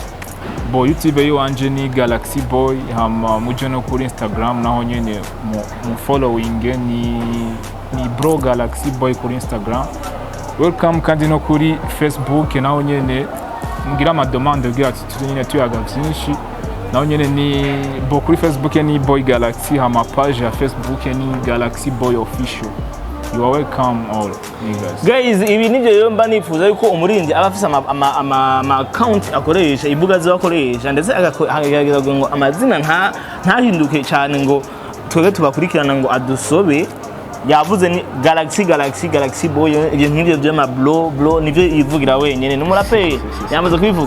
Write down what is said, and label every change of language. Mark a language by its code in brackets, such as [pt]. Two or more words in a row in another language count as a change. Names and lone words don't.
[rn] Bo YouTube yiwanje ni Galaxy Boy hama muje no kuri Instagram naho nyene mu following ni bro Galaxy Boy kuri Instagram. Welcome kandi no kuri Facebook naho nyene ngira ama demande gira ati nyene tuyaga byinshi naho nyene ni bo kuri Facebook ni Boy Galaxy hama page ya Facebook ni Galaxy Boy Official. [en] You are welcome all niggas. [rn] Guys ibi nivyo rero mba nifuza yuko umurindi aba afise ama account akoresha ibuga zo akoresha ndetse agagerageza ngo amazina ntahinduke cyane ngo twebwe tubakurikirana ngo adusobe yavuze ni Galaxy Boy ibyo nk'ibyo by'ama blo nivyo yivugira wenyene n'umuraperi yamaze kubivuga.